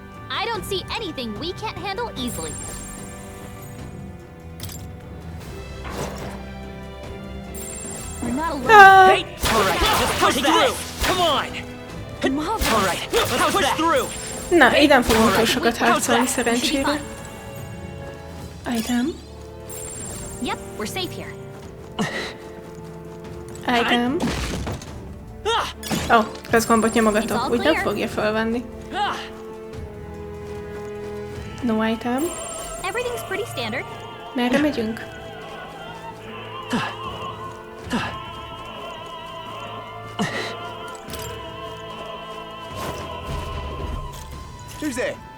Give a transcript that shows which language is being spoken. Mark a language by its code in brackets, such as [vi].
[en] I don't see anything we can't handle easily. We're not alone. Hey! Alright, just push through! Come on! Alright, let's push through! [hu] Na, így nem fogunk túl sokat harcolni, szerencsére. [en] Item. Yep, we're safe here. Item. [hu] Ó, közgombot nyomogatok, úgy nem fogja felvenni. [en] No item. Everything's pretty standard. [hu] Merre megyünk? [en] Who's there?